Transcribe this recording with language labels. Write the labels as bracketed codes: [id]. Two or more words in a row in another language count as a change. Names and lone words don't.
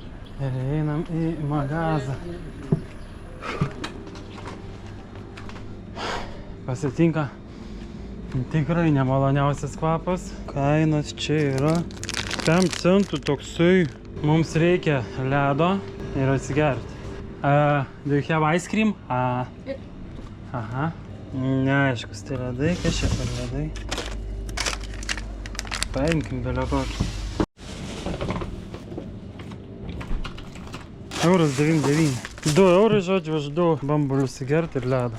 [lt] Ir einam į magazą. pasitinka tikrai nemaloniausias kvapas. Kainos čia yra 5 centų toksai. Mums reikia ledo ir atsigerti. [en] Do you have ice cream? [lt] Aha. Neaiškus, tai ledai, kas čia per ledai? Paimkim dalekokį. Euras 99. 2 eurai, žodžiu, už 2 bambulius įgerti ir ledą.